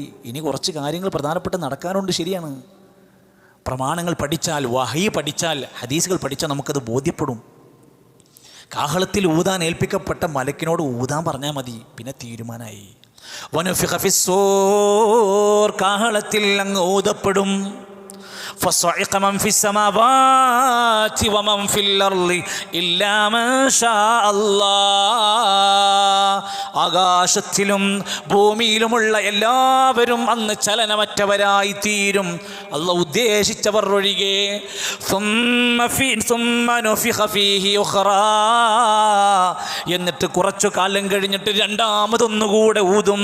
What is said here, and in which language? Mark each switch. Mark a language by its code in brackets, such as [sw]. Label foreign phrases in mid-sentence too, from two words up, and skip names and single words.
[ml] ഇനി കുറച്ച് കാര്യങ്ങൾ പ്രധാനപ്പെട്ട് നടക്കാനുണ്ട്. ശരിയാണ്, പ്രമാണങ്ങൾ പഠിച്ചാൽ, വഹീ പഠിച്ചാൽ, ഹദീസുകൾ പഠിച്ചാൽ നമുക്കത് ബോധ്യപ്പെടും. കാഹളത്തിൽ ഊതാൻ ഏൽപ്പിക്കപ്പെട്ട മലക്കിനോട് ഊതാൻ പറഞ്ഞാൽ മതി, പിന്നെ തീരുമാനമായി. [ar] ونفخ في الصور, [ml] കാഹളത്തിൽ അങ്ങ് ഊതപ്പെടും. [ar] فصعق من في السماوات ومن في الأرض إلا ما شاء الله. [ml] ആകാശത്തിലും ഭൂമിയിലുമുള്ള എല്ലാവരും അന്ന് ചലനമറ്റവരായി തീരും, അല്ലാഹു ഉദ്ദേശിച്ചവർ ഒഴികെ. എന്നിട്ട് കുറച്ചു കാലം കഴിഞ്ഞിട്ട് രണ്ടാമതൊന്നുകൂടെ ഊതും.